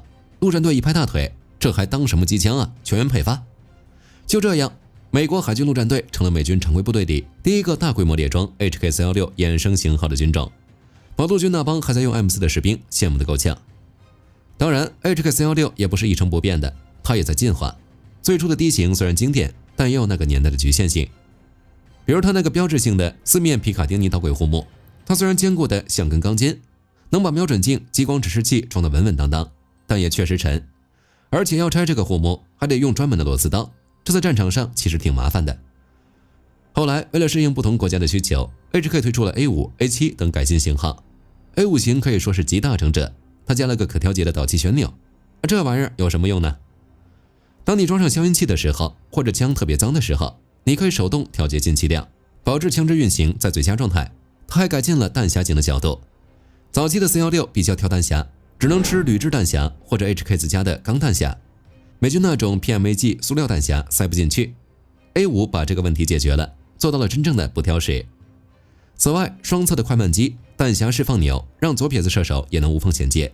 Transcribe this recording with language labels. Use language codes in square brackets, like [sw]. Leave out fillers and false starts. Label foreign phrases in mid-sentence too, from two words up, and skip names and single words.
[zh] 陸戰隊一拍大腿，這還當什麼機槍啊，全員配發。就這樣，美國海軍陸戰隊成了美軍常規部隊裡第一個大規模列裝 HK416 衍生型號的軍種。把陸軍那幫還在用 M4 的士兵羨慕得夠嗆。當然 HK416 也不是一成不變的，它也在進化。最初的低型虽然經典，但也有那個年代的局限性。比如它那個標誌性的4面皮卡丁尼導軌護木，它雖然堅固的像根鋼筋，能把瞄準鏡、激光指示器裝得穩穩當當，但也確實沉。而且要拆這個護木，還得用專門的螺絲刀，這在戰場上其實挺麻煩的。後來為了適應不同國家的需求， HK 推出了 A5、A7 等改進型號。A5 型可以說是集大成者，它加了個可調節的導氣旋鈕。這玩意兒有什麼用呢？當你裝上消音器的時候，或者槍特別髒的時候，你可以手動調節进氣量，保持槍支運行在最佳狀態。它還改進了彈匣頸的角度。早期的416比較挑彈匣，只能吃鋁制彈匣或者 HK 自家的鋼彈匣，美軍那種 PMAG 塑料彈匣塞不進去。A5 把這個問題解決了，做到了真正的不挑食。此外，雙側的快慢機、彈匣釋放鈕讓左撇子射手也能無縫銜接。